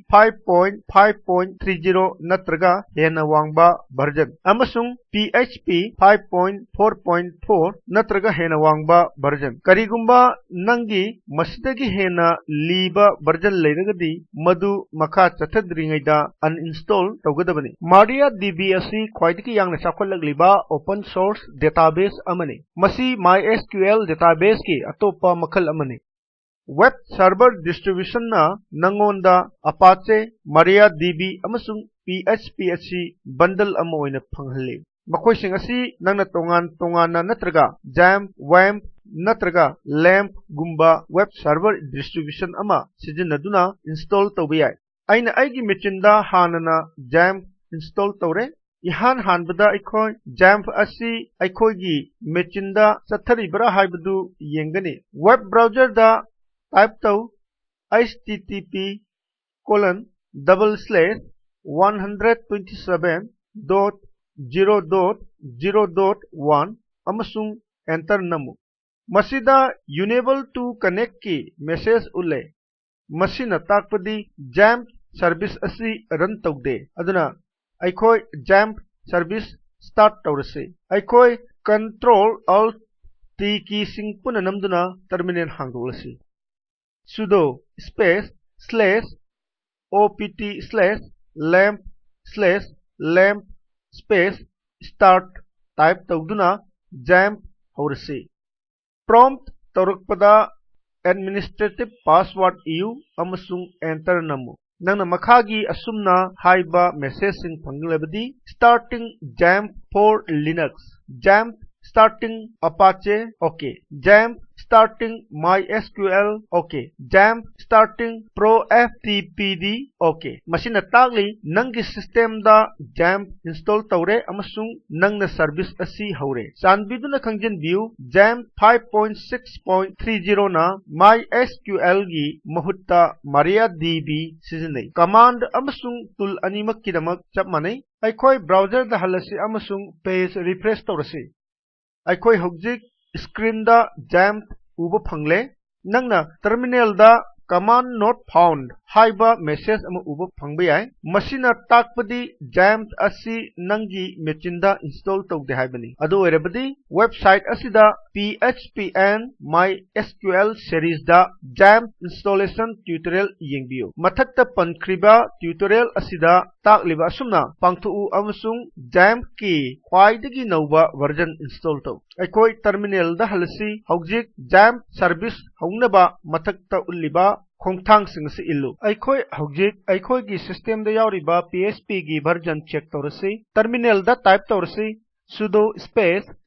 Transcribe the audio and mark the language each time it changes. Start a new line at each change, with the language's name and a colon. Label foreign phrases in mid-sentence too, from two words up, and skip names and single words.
Manipuri: 5.5.30 natraga hena wangba version amasung PHP 5.4.4 natraga hena wangba version karigumba nangi masidagi hena liba version leiragadi madu makha chathadringaida uninstall tawgadabani MariaDB asi khwaidiki yangna chakholagliba
English: open source database
Manipuri: amani masi MySQL database ki atopa makhal amani
English: web server distribution
Manipuri: na nangonda Apache MariaDB amasung PHP asi bundle ama oina phanghalli makoising asi nangna tongan natraga XAMPP WAMP natraga LAMP gumba
English: web server distribution
Manipuri: ama sijinaduna install tawbiyai aina aigi machine-da hanana XAMPP install tawre ihan hanbada aikoi XAMPP asi aikoigi machine-da chatharibra haibadu yengani
English: web browser
Manipuri: da type taw http://127.0.0.1 amasung enter namu masida
English: unable to connect
Manipuri: ki message ulle masina takpadi XAMPP service asi run tawde aduna aikoi XAMPP service start tawrase aikoi
English: control alt t
Manipuri: ki sing puna namduna terminal hangdolasi sudo space /opt/lamp space start type tawduna XAMPP hawrase prompt tawrakpada
English: administrative password
Manipuri: iu amasung enter namu nangna makhagi asumna haiba message sing phanglabadi
English: starting XAMPP for Linux XAMPP starting Apache okay XAMPP starting MySQL okay XAMPP starting ProFTPD okay
Manipuri: masina tagli nangi system da XAMPP install tawre amasung nangna service asi haure chanbiduna khangjin view XAMPP 5.6.30 na MySQL gi mahutta MariaDB sizinai command amasung tool animak kidamak chapmanai aikoi browser da halasi amasung
English: page refresh
Manipuri: tawrasi aikoi hojik screen da XAMPP uba phangle nangna terminal da
English: command not
Manipuri: found haiba message ama uba phangbiyai masina takpadi XAMPP asi nangi machine da install tawde haibani adu oirabadi website asida PHP and MySQL series da XAMPP
English: installation tutorial
Manipuri: yengbiyo mathakta pankriba tutorial asida takliba asumna pangthu amasung XAMPP ki khwaidagi nauba version install taw aikoi terminal da halasi hojik XAMPP service haunaba mathakta ulliba khongthang singsi illu aikoi hojik aikoi gi system da yauriba PHP gi version check tawrasi terminal da type tawrasi sudo space